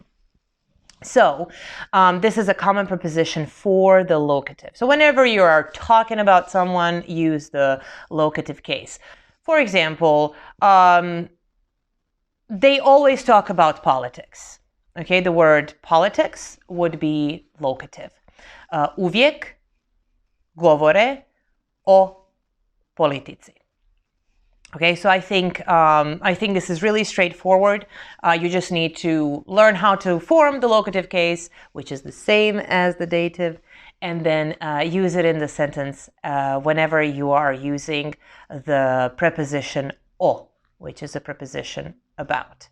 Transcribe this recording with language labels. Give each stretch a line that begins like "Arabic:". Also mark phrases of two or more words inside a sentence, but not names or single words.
English: So this is a common preposition for the locative. So whenever you are talking about someone, use the locative case. For example, they always talk about politics. Okay, the word politics would be locative.
Croatian: Uvijek govore o politici.
English: Okay, so I think this is really straightforward. You just need to learn how to form the locative case, which is the same as the dative, and then use it in the sentence whenever you are using the preposition o, which is a preposition about.